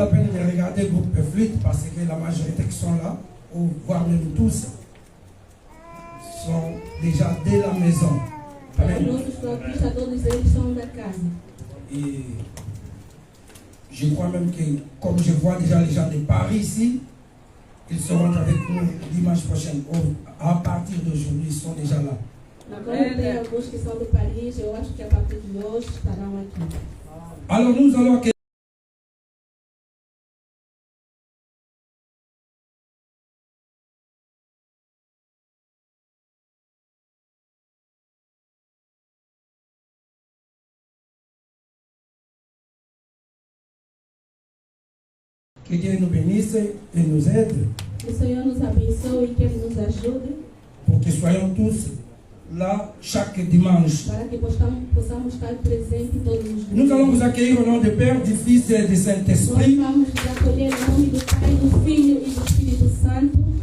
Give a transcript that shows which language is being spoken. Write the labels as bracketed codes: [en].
[fr] la peine de regarder le groupe flûte parce que la majorité qui sont là, ou voire même tous, sont déjà dès la maison. [pt] Os Amen. nossos flautistas, todos eles são da casa. [fr] Et je crois même que, comme je vois déjà les gens de Paris ici, ils seront avec nous dimanche prochain. À partir d'aujourd'hui, ils sont déjà là. [pt] Mas como tem alguns que são de Paris, eu acho que a partir de hoje estarão aqui. [fr] Alors nous allons accueillir que Dieu nous bénisse et nous aide [pt] Que o Senhor nos abençoe e que Ele nos ajude [fr] pour que soyons tous là chaque dimanche. [pt] para que possamos estar presentes todos os dias. [fr] Nous allons vous accueillir au nom du Père, du Fils et du [pt] Nós [fr] Saint-Esprit. [pt] vamos nos acolher em nome do Pai, do Filho e do Espírito Santo.